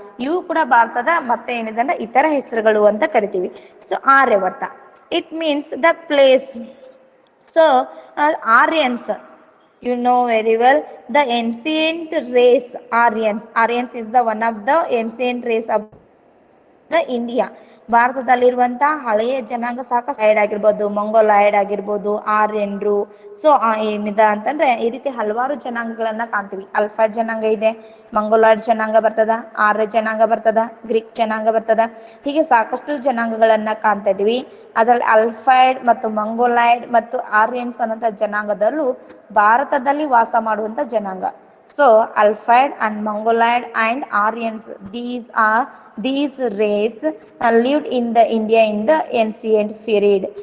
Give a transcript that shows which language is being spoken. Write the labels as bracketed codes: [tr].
[kn] ಇವು ಕೂಡ ಭಾರತದ ಮತ್ತೆ ಏನಿದೆ ಅಂದ್ರೆ ಇತರ ಹೆಸರುಗಳು ಅಂತ ಕರಿತೀವಿ. [en] ಸೊ Aryavarta, it means the place. So Aryans, you know very well, the ancient race Aryans is the one of the ancient race of the India. [kn] ಭಾರತದಲ್ಲಿರುವಂತ ಹಳೆಯ ಜನಾಂಗ ಸಾಕಷ್ಟು ಆಯ್ಡ್ ಆಗಿರ್ಬೋದು, ಮಂಗೋಲಾಯ್ಡ್ ಆಗಿರ್ಬೋದು, ಆರ್ಯನ್ರು. ಸೊ ಏನಿದೆ ಅಂತಂದ್ರೆ ಈ ರೀತಿ ಹಲವಾರು ಜನಾಂಗಗಳನ್ನ ಕಾಣ್ತೀವಿ. ಅಲ್ಫೈಡ್ ಜನಾಂಗ ಇದೆ, ಮಂಗೋಲಾಯ್ಡ್ ಜನಾಂಗ ಬರ್ತದ, ಆರ್ಯ ಜನಾಂಗ ಬರ್ತದ, ಗ್ರೀಕ್ ಜನಾಂಗ ಬರ್ತದ. ಹೀಗೆ ಸಾಕಷ್ಟು ಜನಾಂಗಗಳನ್ನ ಕಾಣ್ತಾ ಇದೀವಿ. ಅದರಲ್ಲಿ ಅಲ್ಫೈಡ್ ಮತ್ತು ಮಂಗೋಲಾಯ್ಡ್ ಮತ್ತು ಆರ್ಯನ್ಸ್ ಅನ್ನುವಂಥ ಜನಾಂಗದಲ್ಲೂ ಭಾರತದಲ್ಲಿ ವಾಸ ಮಾಡುವಂತ ಜನಾಂಗ. [en] So Alphid and Mongoloid and Aryans, these race lived in the India in the ancient period.